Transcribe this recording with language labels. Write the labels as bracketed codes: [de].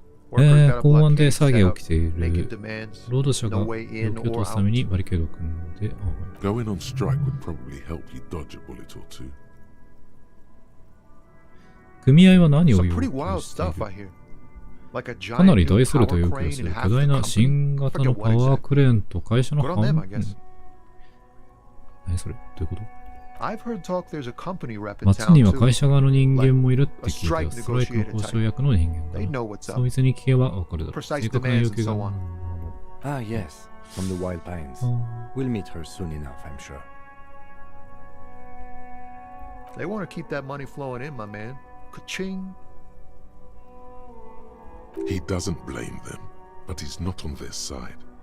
[ja] 港湾で騒ぎが起きている。労働者が状況を通すためにバリケードを組んで。 [en] Going on strike would probably help you dodge a bullet or two. [ja] 組合は何を要求している？かなり大それた要求をする巨大な新型のパワークレーンと会社の半分。何それ？どういうこと？街には会社側の人間もいるって聞いた。ストライクの交渉役の人間が。そいつに聞けばわかるだろう。正確な要求が。 [en] Yes, from the Wild Pines. We'll meet her soon enough, I'm sure. They want to keep that money flowing in, my man. Ka-ching. He doesn't blame them, but he's not on their side.